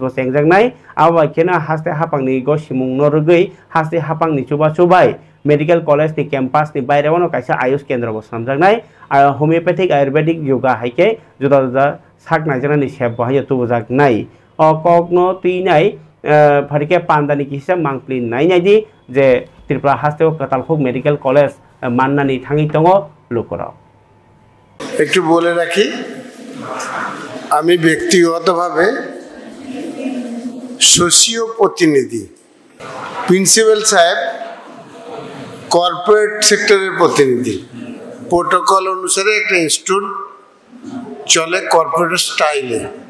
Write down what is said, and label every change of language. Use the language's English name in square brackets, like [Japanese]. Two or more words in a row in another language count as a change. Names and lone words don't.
[Kok Borok] बो सेंगजागनाय आबाखेना हास्ते हापांनि गसिमुं नरगै हास्ते हापांनि चुबा चुबाय [English] medical college [Kok Borok] नि कैंपस नि बायरावनो कायसा आयुष केंद्र बो सामजागनाय [English] homeopathic ayurvedic yoga [Kok Borok] हाइके जुदा जुदा सागनाय जनानि सेब बाहाय तुबजागनाय अ ककनो तुइनाय फारिके पांदानि किसा मांक्लि नायनायदि जे त्रिपुरा हास्तेओ कतालखुक [English] medical college [Kok Borok] माननानि थाङि दङ लोकराव [Bangla] একটু বলে রাখি আমি ব্যক্তিগতভাবে সোশিও প্রতিনিধি প্রিন্সিপাল সাহেব [English] corporate sector [Bangla] প্রতিনিধি প্রোটোকল অনুসারে একটা ইনস্টিটিউট চলে [English] corporate style